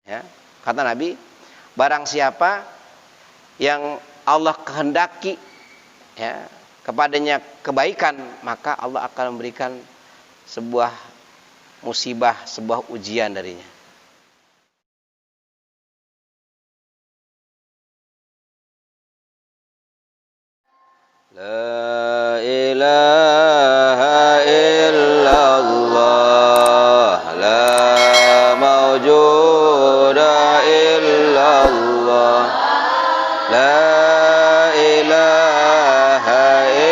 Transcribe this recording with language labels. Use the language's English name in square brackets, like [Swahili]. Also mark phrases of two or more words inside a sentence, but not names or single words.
[Indonesian] Ya. Kata Nabi, barang siapa yang Allah kehendaki ya, kepadanya kebaikan, maka Allah akan memberikan sebuah musibah, sebuah ujian darinya. [Arabic] لا إله إلا الله لا موجود إلا الله لا إله